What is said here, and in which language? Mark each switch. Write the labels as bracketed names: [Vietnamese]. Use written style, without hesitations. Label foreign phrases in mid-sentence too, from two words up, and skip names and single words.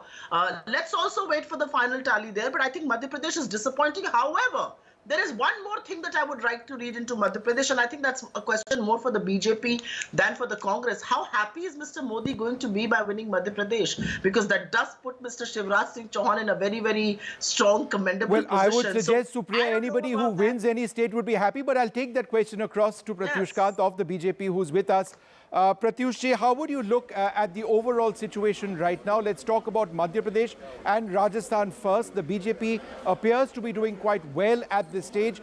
[English] Let's also wait for the final tally there. But I think Madhya Pradesh is disappointing. However, there is one more thing that I would like to read into Madhya Pradesh, and I think that's a question more for the BJP than for the Congress. How happy is Mr. Modi going to be by winning Madhya Pradesh? Because that does put Mr. Shivraj Singh Chouhan in a very, very strong, commendable position. Well, I would suggest, Supriya, anybody who wins any state would be happy, but I'll take that question across to Pratyush Kant of the BJP, who's with us. Pratyush, how would you look at the overall situation right now? Let's talk about Madhya Pradesh and Rajasthan first. The BJP appears to be doing quite well at this stage.